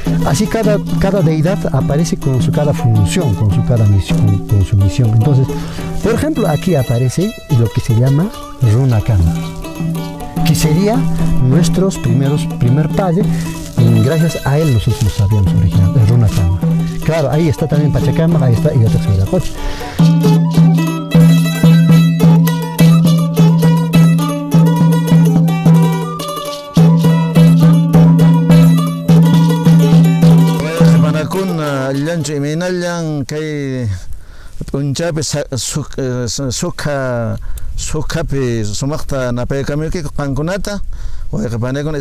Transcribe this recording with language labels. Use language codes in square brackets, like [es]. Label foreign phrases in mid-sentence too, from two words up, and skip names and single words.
[es] Así cada deidad aparece con cada función, con su misión. Entonces, por ejemplo, aquí aparece lo que se llama Runakama, que sería nuestros primer padre, y gracias a él nosotros lo sabíamos original, el Runakama. Claro, ahí está también Pachacama, ahí está Igataqsiviracocha. [qu] Allanchu imaynallan kay punchapi sukhapi sumaqta napaykamuyki qankunata wayqipanaykuna